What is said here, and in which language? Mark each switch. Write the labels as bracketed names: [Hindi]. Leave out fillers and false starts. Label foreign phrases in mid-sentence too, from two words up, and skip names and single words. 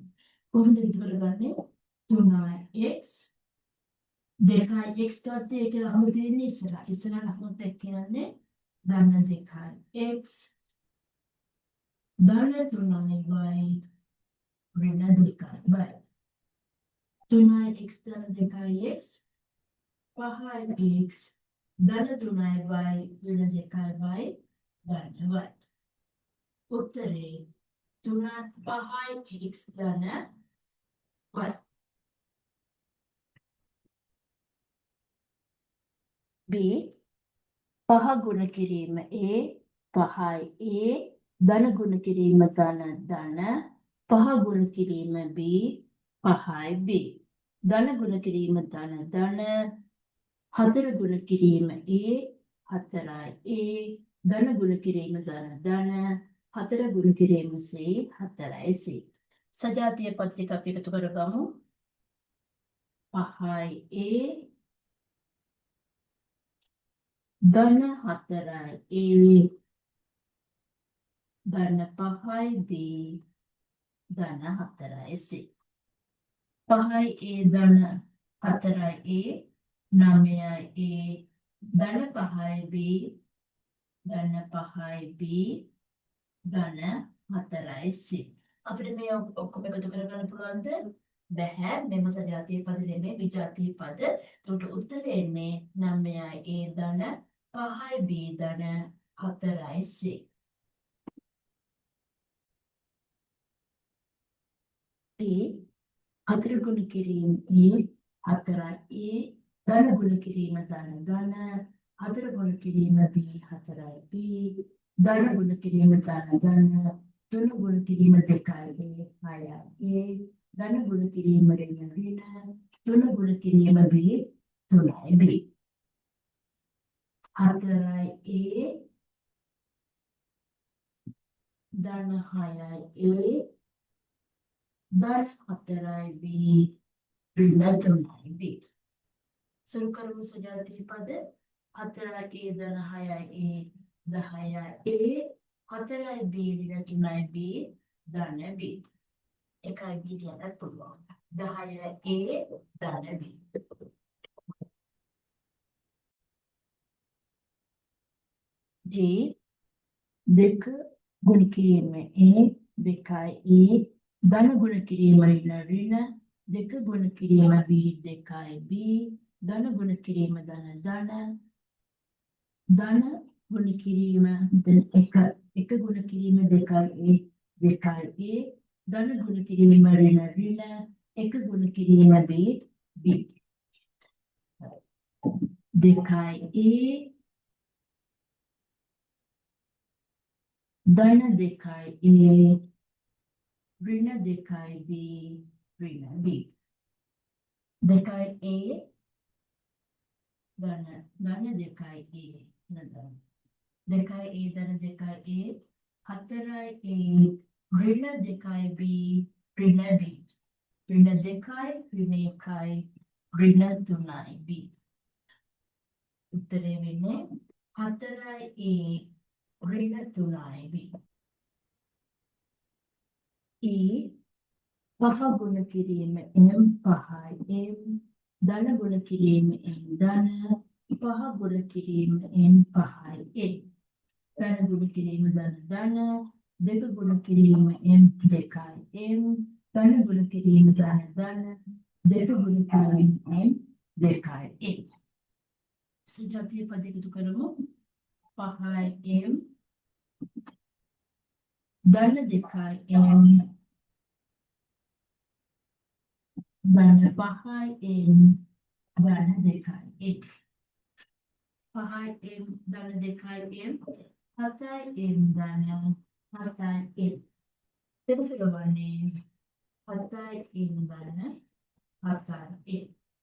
[Sinhala] කොහොමද එකතු කරගන්නේ? 3x 2x ගත්තේ ඒක අහු තියෙන්නේ ඉස්සරහ ලකුණුත් එක්ක කියන්නේ ධන 2x ධන 3y ඍණ 2y 3x ධන 2x 5x ධන 3y ඍණ 2y ධන y. උත්තරේ 5x ධන y. B 5 ගුණ කිරීම a 5i a ධන ගුණ කිරීම ධන 5 ගුණ කිරීම b 5i b ධන ගුණ කිරීම ධන 4 ගුණ කිරීම a 4i a ධන ගුණ කිරීම ධන 4 ගුණ කිරීම c 4i c. සජාතීය පද ටික අපි එකතු කරගමු. 5i a ධන 4i a ධන 5i b ධන 4i c. 5i a ධන 4i a 9i a ධන 5i b ධන 5i b ධන 4i c. අපිට මේ ඔක්කොම එකතු කරගන්න පුළුවන්ද? බැහැ. මෙම සජාතීය පද නෙමෙයි විජාතීය පද. ඒකට උත්තරේ එන්නේ 9i a ධන 5i b ධන 4i c. D 4 ගුණ කිරීම e 4i a ධන ගුණ කිරීම ධන 4 ගුණ කිරීම b 4i b ධන ගුණ කිරීම ධන 3 ගුණ කිරීම 2i a 6i a ධන ගුණ කිරීම ඍණ 3 ගුණ කිරීම b 3i b 4i a ධන 6i a ධන 4i b ඍණ 3i b. සුළු කරමු සජාතීය පද 4i a ධන 6i a 10i a 4i b ඍණ 3i b ධන b. 1i b කියන්නත් පුළුවන්. 10i a ධන b. G 2 ගුණ කිරීම a 2i a ධන ගුණ කිරීම ඍණ 2 ගුණ කිරීම b 2i b ධන ගුණ කිරීම ධන ගුණ කිරීම 1 ගුණ කිරීම 2i a 2i a ධන ගුණ කිරීම ඍණ 1 ගුණ කිරීම b 2i a ධන 2i a ඍණ 2i b ඍණ b 2i a ධන 2i a නේද? 2i a ධන 2i a 4i a ඍණ 2i b ඍණ b ඍණ 2i ඍණ 1i ඍණ 3i b. උත්තරේ වෙන්නේ 4i a ඍණ 3i b. E 5 ගුණ කිරීම m 5i m ධන ගුණ කිරීම m ධන 5 ගුණ කිරීම n 5i a ධන ගුණ කිරීම ධන 2 ගුණ කිරීම m 2i m ධන ගුණ කිරීම ධන 2 ගුණ කිරීම m 2i a. සජාතීය පද එකතු කරමු. 5i m ධන 2i m ධන 5යි m ධන 2යි m 5යි m ධන 2යි m 7යි m ධන 7යි m එතකොට වන්නේ 7යි m ධන 7යි m